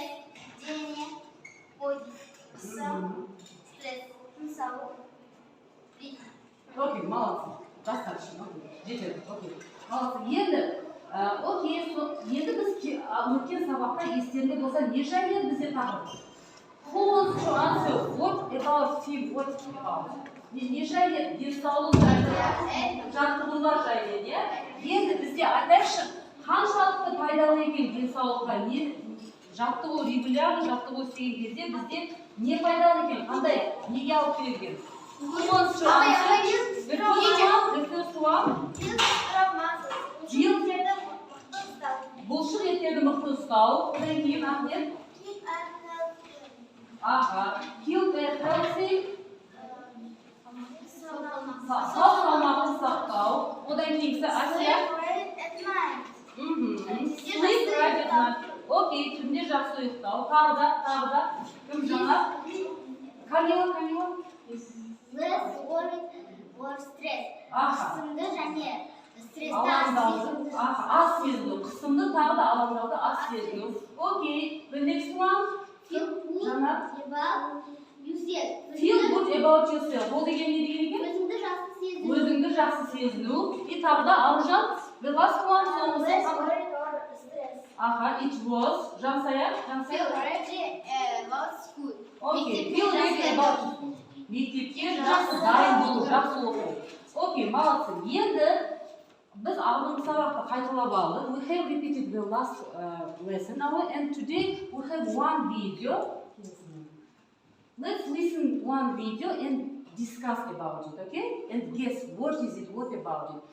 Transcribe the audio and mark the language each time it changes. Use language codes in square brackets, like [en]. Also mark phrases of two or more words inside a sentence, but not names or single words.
[kk] Дене. Ой. Қысым. Стресс. Мысалу. [ru] Окей, молодцы. Достаточно. Жетеді. Окей. Молодцы. [kk] Енді біз өткен сабақта естерінде болса не жайлы бізде тақырып? [en] Who wants to answer? What about team? What about? [kk] Не жайлы? Денсаулық жайлы, жаттығулар жайлы, не? Енді бізде айтайықшы, қаншалықты пайдалы екен денсаулыққа, не жаттығу, регулярно жаттығу істеген кезде бізде не пайдалы екен? Қандай? Неге алып келген? [en] Who wants to answer? The first one. [kk] Бұлшық еттерді мықты ұстау. Одан кейін Ахмет. [en] Keep healthy. [kk] Сау салмақты сақтау. Одан кейінгі Асия. [en] Sleep right at night. [kk] Окей, түнде жақсы ұйықтау. Тағы да. Кім жаңа? Камила. [en] Less worry or stress. [kk] Қысымды және стресті аз сезіну. Қысымды тағы да алаңдауды аз сезіну. [en] Окей, the next one. Feel good about yourself. Feel good about yourself. [kk] Ол деген не деген екен? Өзіңді жақсы сезіну. И тағы да Аружан. [en] The last one. Less worry or stress. It was. Жансая. Feel ready about school. Okay, feel ready about school. [kk] Мектепке жақсы дайын болу, жақсы оқу. [ru] Окей, молодцы. [kk] Енді біз алдыңғы сабақты қайталап алдық. [en] We have repeated the last lesson now, and today we have one video. Let's listen one video and discuss about it, okay? And guess what is it, what about it?